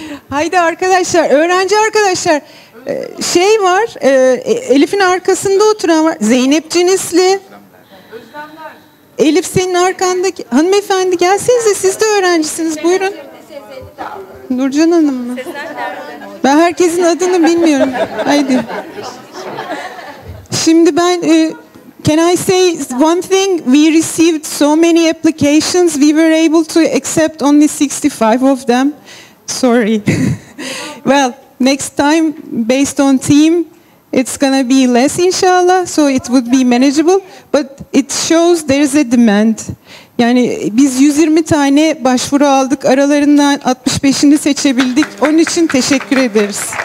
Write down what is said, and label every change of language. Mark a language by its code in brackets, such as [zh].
[tr] Haydi arkadaşlar, öğrenci arkadaşlar. Var, Elif'in arkasında oturan var. Zeynep Cinisli. Elif, senin arkandaki hanımefendi, gelsenize, siz de öğrencisiniz, buyurun. Nurcan Hanım mı? Ben herkesin adını bilmiyorum. Haydi. Şimdi ben [en] can I say one thing? We received so many applications. We were able to accept only 65 of them. Sorry. Well, next time, based on team, it's gonna be less inshallah, so it would be manageable. But it shows there is a demand. [tr] Yani biz 120 tane başvuru aldık. Aralarından 65'ini seçebildik. Onun için teşekkür ederiz.